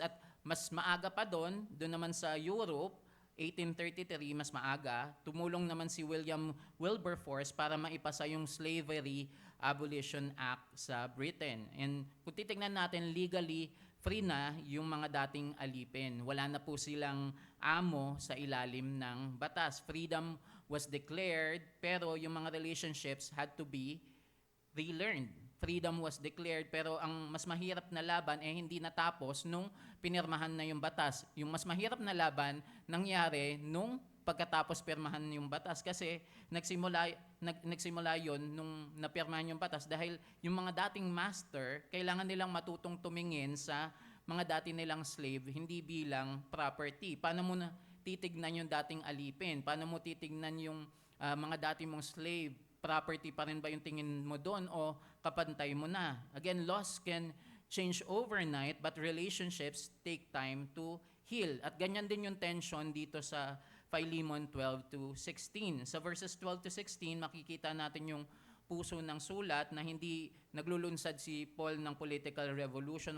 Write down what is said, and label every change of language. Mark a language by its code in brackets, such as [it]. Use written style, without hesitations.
[tl] At mas maaga pa doon naman sa Europe, 1833, mas maaga, tumulong naman si William Wilberforce para maipasa yung Slavery Abolition Act sa Britain. And kung titignan natin, legally, free na yung mga dating alipin. Wala na po silang amo sa ilalim ng batas. [en] Freedom was declared, [tl] pero yung mga [en] relationships had to be relearned. Freedom was declared, [tl] pero ang mas mahirap na laban hindi natapos nung pinirmahan na yung batas. Yung mas mahirap na laban nangyari nung pagkatapos pirmahan yung batas, kasi nagsimula yon nung napirmahan yung batas, dahil yung mga dating master, kailangan nilang matutong tumingin sa mga dati nilang slave hindi bilang property. Paano mo na titignan yung dating alipin? Paano mo titignan yung mga dati mong slave? Property pa rin ba yung tingin mo doon o kapantay mo na? [en] Again, laws can change overnight, but relationships take time to heal. [tl] At ganyan din yung tension dito sa Philemon 12 to 16. Sa verses 12 to 16, makikita natin yung puso ng sulat na hindi naglulunsad si Paul ng political revolution.